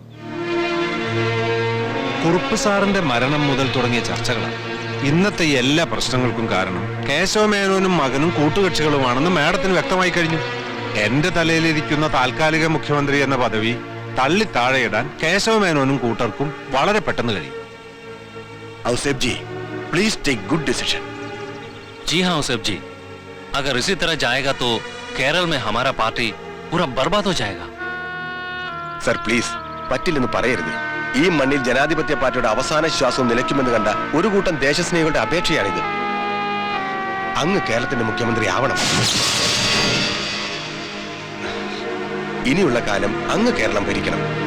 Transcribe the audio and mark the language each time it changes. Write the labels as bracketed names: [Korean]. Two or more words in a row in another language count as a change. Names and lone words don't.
[Malayalam] കുറുപ്പ് സാറിന്റെ മരണം മുതൽ തുടങ്ങിയ ചർച്ചകളാണ് ഇന്നത്തെ എല്ലാ പ്രശ്നങ്ങൾക്കും കാരണം. കേശവമേനോനും മകനും കൂട്ടുകക്ഷികളുമാണെന്ന് മാഡത്തിന് വ്യക്തമായി കഴിഞ്ഞു. എന്റെ തലയിലിരിക്കുന്ന താൽക്കാലിക മുഖ്യമന്ത്രി എന്ന പദവി തള്ളി താഴെയിടാൻ കേശവമേനോനും കൂട്ടർക്കും വളരെ പെട്ടെന്ന് കഴിയും. ഔസേബ് ജി, [English] please take good decision. [Hindi] जी हाँ औसेफ जी, अगर इसी तरह जाएगा तो केरल में हमारा पार्टी पूरा बर्बाद हो जाएगा. [Malayalam] സർ പ്ലീസ്, പറ്റില്ലെന്ന് പറയരുത്. ഈ മണ്ണിൽ ജനാധിപത്യ പാർട്ടിയുടെ അവസാന ശ്വാസവും നിലയ്ക്കുമെന്ന് കണ്ട ഒരു കൂട്ടം ദേശസ്നേഹികളുടെ അപേക്ഷയാണിത്. അങ്ങ് കേരളത്തിന്റെ മുഖ്യമന്ത്രി ആവണം. ഇനിയുള്ള കാലം അങ്ങ് കേരളം ഭരിക്കണം.